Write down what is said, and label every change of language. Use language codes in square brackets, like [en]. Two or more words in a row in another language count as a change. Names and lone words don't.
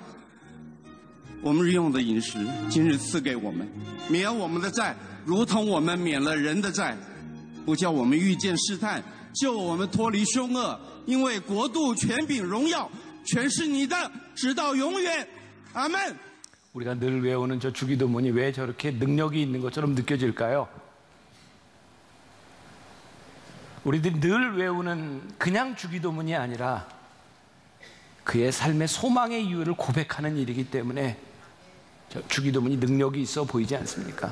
[zh] 我们日用的饮食，今日赐给我们，免我们的债，如同我们免了人的债，不叫我们遇见试探，救我们脱离凶恶，因为国度、权柄、荣耀全是你的，直到永远。阿门。 [ko] 우리가 늘 외우는 저 주기도문이 왜 저렇게 능력이 있는 것처럼 느껴질까요? 우리들이 늘 외우는 그냥 주기도문이 아니라 그의 삶의 소망의 이유를 고백하는 일이기 때문에 저 주기도문이 능력이 있어 보이지 않습니까?